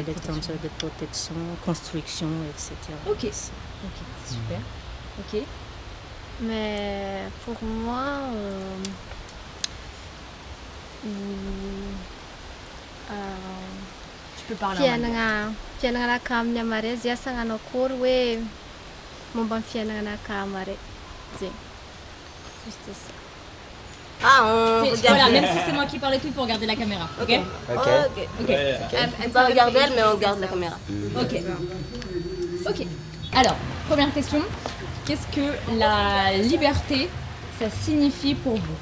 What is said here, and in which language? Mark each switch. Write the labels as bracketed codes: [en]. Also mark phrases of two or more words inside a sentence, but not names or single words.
[fr] l'extension de protection, construction, etc. Ok, c'est super. Ok. Mais pour moi, Tu peux parler en anglais. [mg] fiaignananakahy amin'ny amaré zay asa hagnano akory hoe momba ny fiaignananakahy amaré zay. [fr] Juste ça. Voilà, même si c'est moi qui parle et tout, il faut regarder la caméra. Ok. Elle va regarder elle, mais on regarde la caméra. Ok. Alors, première question. Qu'est-ce que la liberté, ça signifie pour vous?